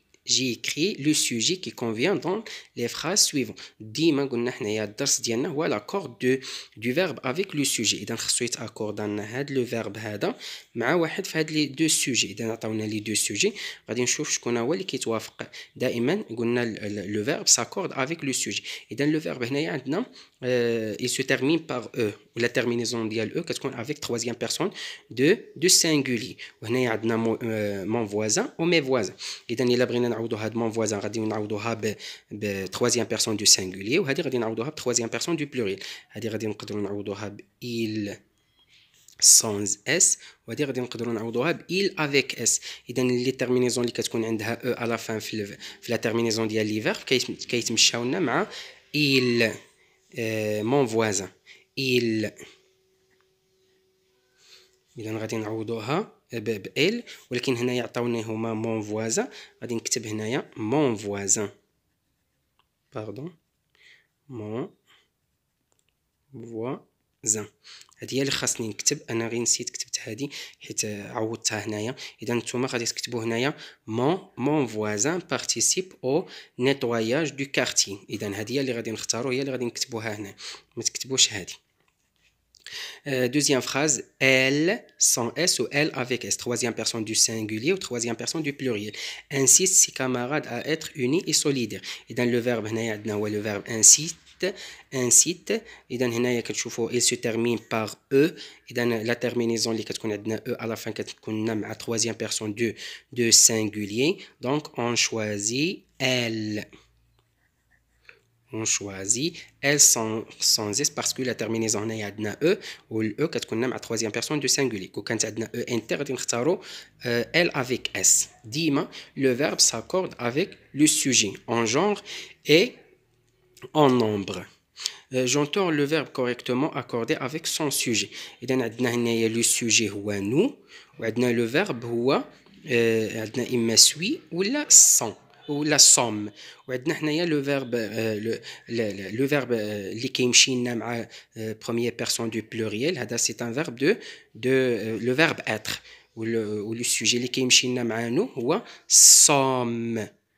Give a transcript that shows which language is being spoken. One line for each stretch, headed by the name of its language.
French: j'ai écrit le sujet qui convient dans les phrases suivantes.
Arabic: ديما قلنا حنايا الدرس ديالنا هو
French: l'accord du verbe avec le sujet.
Arabic: إذا خصو يتأكورد لنا هاد لو فيرب هذا مع واحد في هاد لي دو سوجي. إذا عطاونا لي دو سوجي غادي نشوف شكون هو اللي كيتوافق. دائما قلنا
French: لو فيرب s'accorde avec le sujet. إذا لو فيرب هنايا عندنا il se termine par e ولا terminaison ديال e كتكون avec troisième personne de singulier.
Arabic: وهنايا عندنا
French: mon voisin و mes voisins.
Arabic: إذا إلا بغينا نعوضو هاد mon voisin غادي نعوضوها ب troisième personne du singulier وهذه غادي نعوضوها ب troisième personne du pluriel. هذه غادي نقدروا نعوضوها ب
French: il sans s
Arabic: وهذه غادي نقدروا نعوضوها ب
French: il avec s.
Arabic: اذا لي تيرمينيزون اللي كتكون عندها e على فان في لا تيرمينيزون ديال لي فيرب كيتمشاو لنا مع
French: il mon voisin il.
Arabic: اذا غادي نعوضوها ب il ولكن هنايا عطاوني هما mon voisin غادي نكتب هنايا
French: mon voisin pardon mon voisin.
Arabic: هذه هي اللي خاصني نكتب. انا غير نسيت كتبت هذه حيت عوضتها هنايا. اذا نتوما غادي تكتبوا هنايا
French: mon voisin participe au nettoyage du quartier.
Arabic: اذا هذه هي اللي غادي نختاروا هي اللي غادي نكتبوها هنا ما تكتبوش هذه.
French: Deuxième phrase, elle sans S ou elle avec S. Troisième personne du singulier ou troisième personne du pluriel. Insiste ses camarades à être unis et solidaires. Et dans le verbe, le verbe incite. Et dans il se termine par E. Et dans la terminaison, E à la fin, la troisième personne de singulier. Donc, on choisit elle. On choisit elle sans S parce que la terminaison
Arabic: هنايا عندنا
French: E و ال E
Arabic: كتكون مع
French: troisième personne du singulier.
Arabic: كون كانت عندنا E inter غادي نختاروا
French: elle avec S. ديما le verbe s'accorde avec le sujet en genre et en nombre. J'entends le verbe correctement accordé avec son sujet.
Arabic: إذا عندنا هنايا le sujet هو nous وعندنا le verbe هو عندنا إما suis ولا sans ولا somme. وعندنا حنايا لو فيرب لو فيرب اللي كيمشي لنا مع بروميير بيرسون دو بلوريال. هذا سي ان فيرب دو لو فيرب اتر ولو سوجي اللي كيمشي لنا مع نو هو somme.